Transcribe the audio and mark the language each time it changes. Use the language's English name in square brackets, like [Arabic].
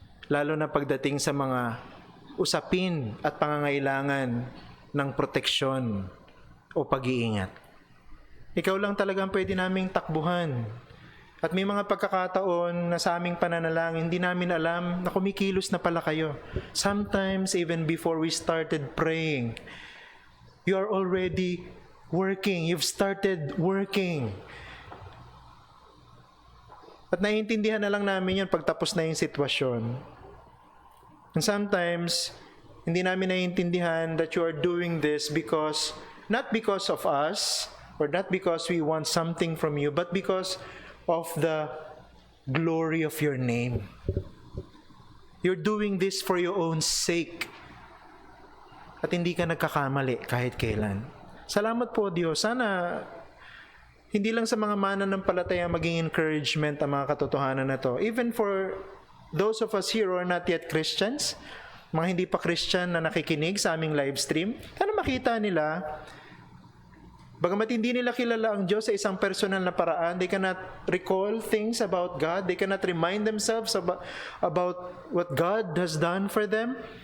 [Filipino] Lalo na pagdating sa mga usapin at pangangailangan ng proteksyon o pag-iingat. Ikaw lang talagang pwede naming takbuhan. At may mga pagkakataon na sa aming pananalangin, hindi namin alam na kumikilos na pala kayo. [English] Sometimes even before we started praying, you are already working. You've started working. [Filipino] At naiintindihan na lang namin yun pagtapos na yung sitwasyon. [English] And sometimes, [Filipino] hindi namin naiintindihan [English] that you are doing this because, not because of us, or not because we want something from you, but because of the glory of your name. You're doing this for your own sake. [Filipino] At hindi ka nagkakamali kahit kailan. Salamat po, Diyos. Sana hindi lang sa mga mananampalataya maging encouragement ang mga katotohanan na to. [English] Even for those of us here who are not yet Christians, [Filipino] mga hindi pa Christian na nakikinig sa aming live stream, sana makita nila, bagamat hindi nila kilala ang Diyos sa isang personal na paraan, [English] they cannot recall things about God, they cannot remind themselves about what God has done for them.